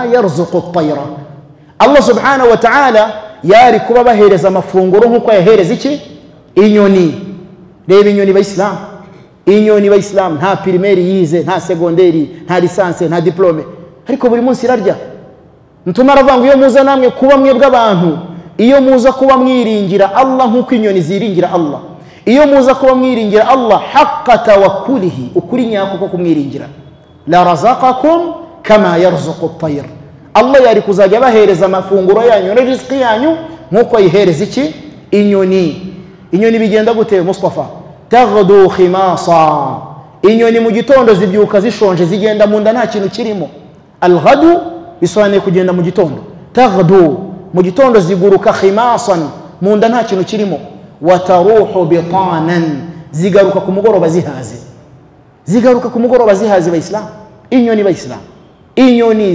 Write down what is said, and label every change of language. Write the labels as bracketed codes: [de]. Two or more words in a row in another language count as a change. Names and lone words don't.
[ar] يرزق الطير الله سبحانه وتعالى [rw] yari kuba bahereza amafunguro nkuko yahereza iki inyoni reba inyoni bayislam inyoni bayislam nta primaire yize nta secondaire nta licence nta diplome ariko buri munsi irarya ntuma aravuga iyo muza namwe kuba mwebwe abantu iyo muza kuba mwiringira Allah nkuko inyoni ziringira Allah iyo muza kuba mwiringira Allah [ar] حق توكله [rw] ukuri nyako ko kumwiringira [ar] لرزقكم كما يرزق الطير [rw] Allah yari kuzajya bahereza amafunguro yanyu na riziki yanyu nkuko yihereza iki inyoni bigenda gute Mustafa [ar] تغدو خماصا [rw] inyoni mu gitondo zibyuka zishonje zigenda mu nda nta kintu kirimo al-ghadu bisobanuye kugenda mu gitondo taghdu mu gitondo ziguruka khimasan mu nda nta kintu kirimo [ar] وتروح بطانا [rw] zigaruka ku mugoroba zihaze bayislam inyoni bayislam inyoni